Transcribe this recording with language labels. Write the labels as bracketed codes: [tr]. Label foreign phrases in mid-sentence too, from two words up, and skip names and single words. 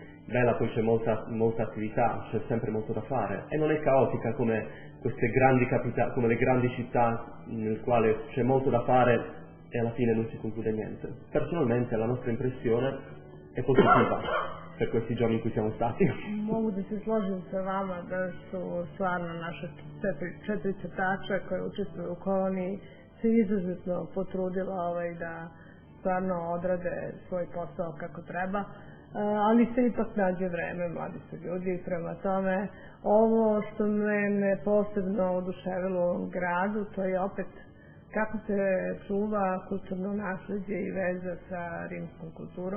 [it] Bella, poi c'è molta attività, c'è sempre molto da fare e non è caotica come queste grandi come le grandi città nel quale c'è molto da fare e alla fine non si conclude niente. Personalmente la nostra impressione è positiva per questi giorni in cui siamo stati. [sr] Mogu da se složim sa vama da su stvarno naše 4 crtača koje učestvuju u koloniji se izuzetno potrudila da stvarno odrade svoj posao kako treba. Ali se ipak nađe vreme, mladi su ljudi, prema tome ovo što mene posebno oduševilo u ovom gradu, to je opet kako se čuva kulturno nasleđe i veza sa rimskom kulturom.